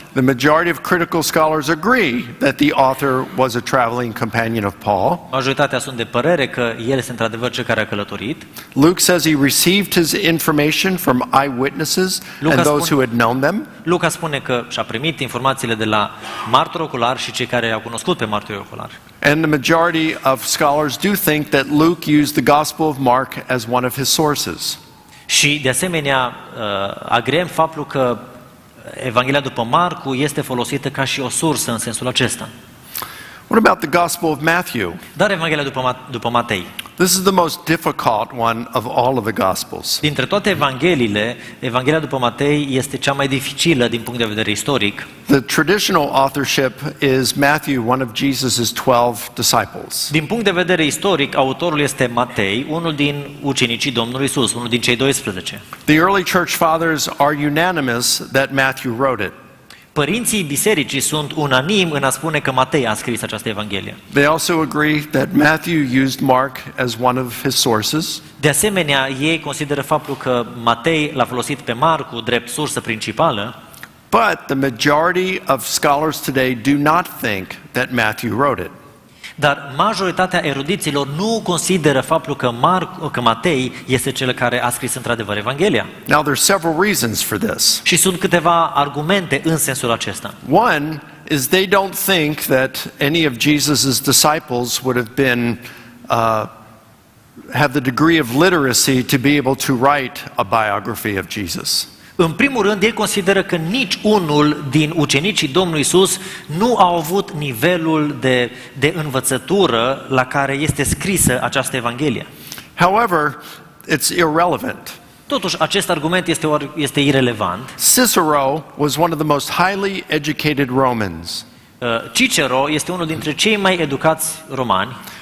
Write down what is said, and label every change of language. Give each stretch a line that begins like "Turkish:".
English: The majority of critical scholars agree that the author was a traveling companion of Paul.
Romanian: Majoritatea sunt de părere că el este într-adevăr cel care a călătorit.
English: Luke says he received his information from eyewitnesses and those who had known them.
Romanian: Luca spune că și-a primit informațiile de la martori oculari și cei care i-au cunoscut pe martorii oculari.
English: And the majority of scholars do think that Luke used the Gospel of Mark as one of his sources.
Romanian: Și, de asemenea, agrem faptul că Evanghelia după Marcu este folosită ca și o sursă în sensul acesta.
English: What about the Gospel of Matthew?
Romanian: Dar Evanghelia după Matei.
English: This is the most difficult one of all of the Gospels.
Romanian: Dintre toate Evangheliile, Evanghelia după Matei este cea mai dificilă din punct de vedere istoric.
English: The traditional authorship is Matthew, one of Jesus' 12 disciples.
Romanian: Din punct de vedere istoric, autorul este Matei, unul din ucenicii Domnului Isus, unul din cei 12.
English: The early church fathers are unanimous that Matthew wrote it.
Romanian: Părinții bisericii sunt unanimi în a spune că Matei a scris această Evanghelie.
English: They also agree that Matthew used Mark as one of his sources.
Romanian: De asemenea, ei consideră faptul că Matei l-a folosit pe Marcu drept sursă principală.
English: But the majority of scholars today do not think that Matthew wrote it.
Romanian: Dar majoritatea erudiților nu consideră faptul că Matei este cel care a scris într-adevăr Evanghelia.
English: Now there's several reasons for this.
Romanian: Și sunt câteva argumente în sensul acesta.
English: One is they don't think that any of Jesus's disciples would have been have the degree of literacy to be able to write a biography of Jesus.
Romanian: În primul rând, ei consideră că nici unul din ucenicii Domnului Isus nu au avut nivelul de învățătură la care este scrisă această Evanghelie.
English: However, it's irrelevant.
Romanian: Totuși, acest argument este irelevant.
English: Cicero was one of the most highly educated Romans.
Romanian: Cicero este unul dintre cei mai educați romani.